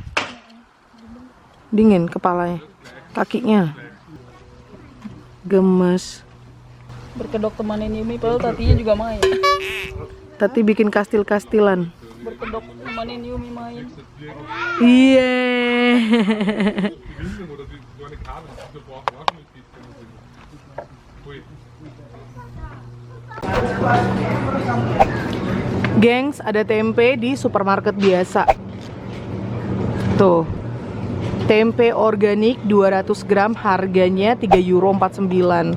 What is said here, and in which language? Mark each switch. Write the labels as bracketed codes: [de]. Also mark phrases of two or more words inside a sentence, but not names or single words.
[id] Dingin kepalanya, kakinya gemes. Berkedok temanin Yumi, padahal Tatinya juga main. Tati bikin kastil-kastilan. Berkedok temanin Yumi main. Iya. [de] Oder die, so eine Kabel, die brauchen auch nicht. Ui. [id] Gengs, ada tempe di supermarket biasa. Tuh. Tempe organik 200 gram harganya €3,49.